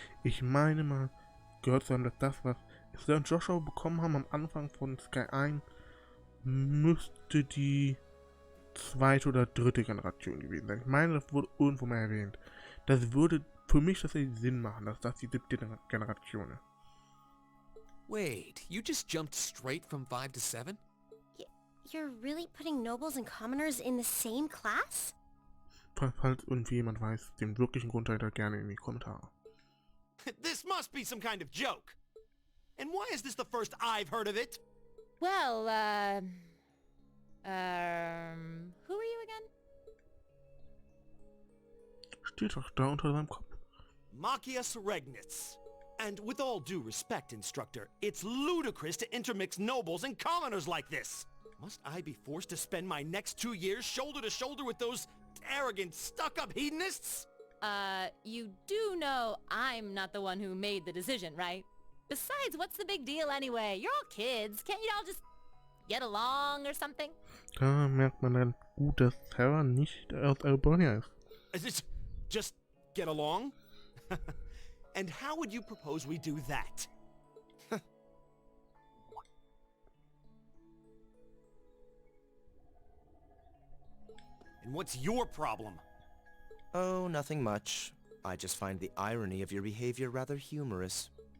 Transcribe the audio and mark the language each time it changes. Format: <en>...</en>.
<de>Ich meine mal, gehört zu haben, dass das, was Estelle und Joshua bekommen haben am Anfang von Sky 1, müsste die 2. oder 3. Generation gewesen sein. Ich meine, das wurde irgendwo mal erwähnt. Das würde für mich tatsächlich Sinn machen, dass das die 7. Generation ist.</de> <en>Wait, you just jumped straight from 5 to 7? You're really putting nobles and commoners in the same class?</en> <de>Falls irgendwie jemand weiß, den wirklichen Grund dahinter, gerne in die Kommentare.</de> <en>This must be some kind of joke. And why is this the first I've heard of it? Well, who are you again?</en> <de>Steht doch da unter seinem Kopf.</de> <en>Machias Regnitz. And with all due respect, Instructor, it's ludicrous to intermix nobles and commoners like this. Must I be forced to spend my next 2 years shoulder to shoulder with those arrogant, stuck-up hedonists? You do know I'm not the one who made the decision, right? Besides, what's the big deal anyway? You're all kids. Can't you all just get along or something?</en> <de>Da merkt man dann gut, dass Sarah nicht aus Erebonia ist.</de> <en>Just get along? And how would you propose we do that? And what's your problem? Oh, nothing much. I just find the irony of your behavior rather humorous.</en>